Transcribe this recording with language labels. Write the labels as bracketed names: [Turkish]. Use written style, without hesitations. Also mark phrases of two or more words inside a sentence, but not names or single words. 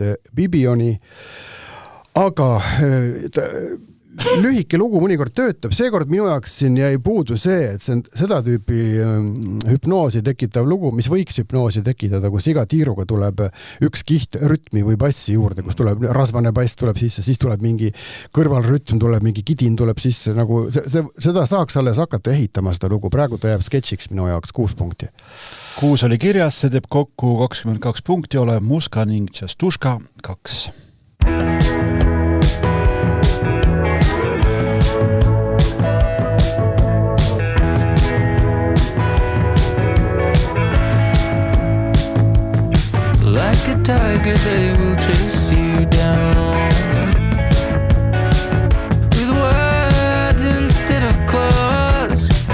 [Estonian] Bibioni, aga lühike lugu mõnikord töötab, seekord minu jaoks siin jäi puudu see, et see on seda tüüpi hüpnoosi tekitav lugu, mis võiks hüpnoosi tekitada, kus iga tiiruga tuleb üks kiht rütmi või bassi juurde, kus tuleb rasvane bass tuleb sisse, siis tuleb mingi kõrvalrütm, tuleb mingi kidin tuleb sisse, nagu seda saaks alles hakata ehitama seda lugu, praegu ta jääb sketšiks minu jaoks 6 punkti. 6 oli kirjas, see teeb kokku 22 punkti, ole Muska ning Tšastuška 2. [English] Like a tiger, they will chase you down with words instead of claws.